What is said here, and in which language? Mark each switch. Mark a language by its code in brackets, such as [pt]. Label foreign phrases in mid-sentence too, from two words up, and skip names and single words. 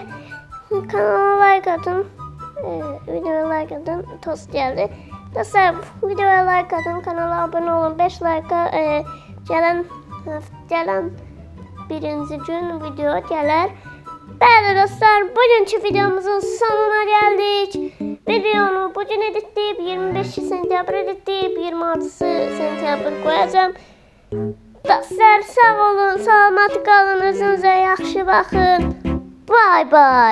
[tr] Kanala like atın. Videoya like atın. Tost geldi. Dostlar videoya like atın. Kanala abone olun. 5 like'a gelen 1. gün video gelir. [az] Bəli dostlar, bugünkü videomuzun sonuna geldik. [tr] Videonu bugün editleyip 25 sentyabr editleyip 26 sentyabr koyacağım. [az] Dostlar sağ olun, salamat qalın, özünüzə yaxşı baxın. [en] Bye bye.